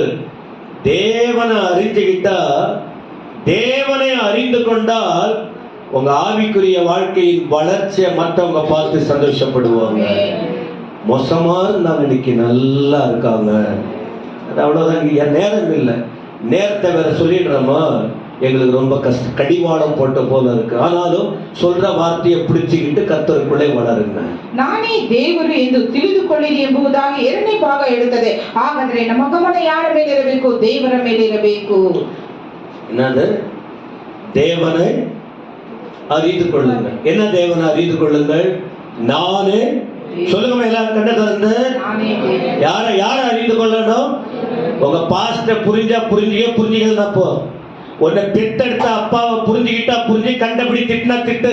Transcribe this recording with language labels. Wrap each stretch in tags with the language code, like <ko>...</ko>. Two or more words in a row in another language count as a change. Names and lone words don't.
<ta>தேவனை அறிஞ்சுக்கிட்டா, தேவனை அறிந்து கொண்டால் உங்க ஆவிக்குரிய வாழ்க்கையின் வளர்ச்சியை மற்றவங்க பார்த்து சந்தோஷப்படுவாங்க. மோசமா இருந்தாங்க, இன்னைக்கு நல்லா இருக்காங்க. அது அவ்வளவுதான். என் நேரம் இல்லை, நேரத்தை வேற சொல்லிடுறோமா, எங்களுக்கு ரொம்ப கடிவாளம் போட்ட போல இருக்கு. ஆனாலும் சொல்ற வார்த்தையை பிடிச்சுக்கிட்டு கர்த்தருக்குள்ளே வளருங்க.</ta> <kn>ನಾನೇ ದೇವರು ಎಂದು ತಿಳಿದುಕೊಳ್ಳಿರಿ ಎಂಬುದಾಗಿ 2ನೇ ಭಾಗ ಹೇಳುತ್ತದೆ. ಹಾಗಾದ್ರೆ ನಮ್ಮ ಗಮನ ಯಾರ ಮೇಲೆ ಇರಬೇಕು? ದೇವರ ಮೇಲೆ ಇರಬೇಕು.</kn> <ta>என்னது? தேவனை அறிந்து கொள்ளுங்கள். என்ன தேவனை அறிந்து கொள்ளுங்கள்? நானே. சொல்லுங்க எல்லாரும் கண்ண திறந்து. யார அறிந்து கொள்ளணும்? உங்க பாஸ்ட புரிஞ்சுக்கிறப்போ, உன்னை பெத்தெடுத்த அப்பாவை புரிஞ்சுக்கிட்டா புரிஞ்சு, கண்டபடி திட்டினா திட்டு.</ta>